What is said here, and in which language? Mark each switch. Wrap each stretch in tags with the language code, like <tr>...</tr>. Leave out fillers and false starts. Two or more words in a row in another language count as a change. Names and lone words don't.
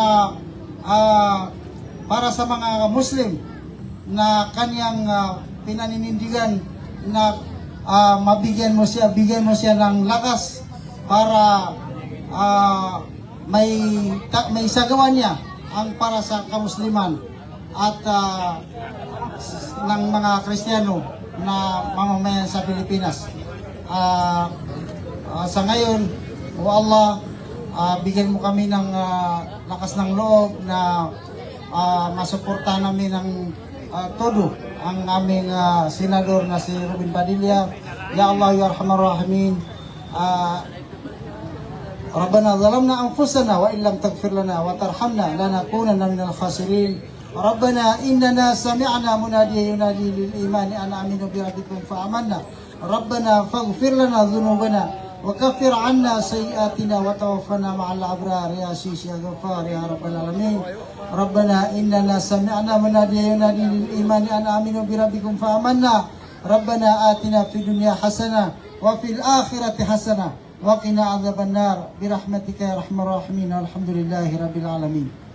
<tl>para sa mga Muslim na kanyang pinaninindigan na bigyan mo siya ng lakas para may sagawa niya ang para sa kamusliman at ng mga Kristiyano na mamamayan sa Pilipinas. Sa ngayon, O Allah, bigyan mo kami ng lakas ng loob na masuportahan namin ng todo ang aming senador na si Robin Padilla.</tl> <ar>يا الله يا أرحم الراحمين ربنا ظلمنا أنفسنا وإن لم تغفر لنا وترحمنا لنكونن من الخاسرين. ربنا إننا سمعنا مناديا ينادي للإيمان أن آمنوا بربكم فآمنا ربنا فاغفر لنا ذنوبنا وكفر عنا سيئاتنا وتوفنا مع الأبرار يا عزيز يا غفار يا رب العالمين ربنا إننا سمعنا مناديا ينادي للإيمان أن آمنوا بربكم فآمنا ربنا آتنا في الدنيا حسنة وفي الآخرة حسنة وقنا عذاب النار برحمتك يا أرحم الراحمين والحمد لله رب العالمين.</ar>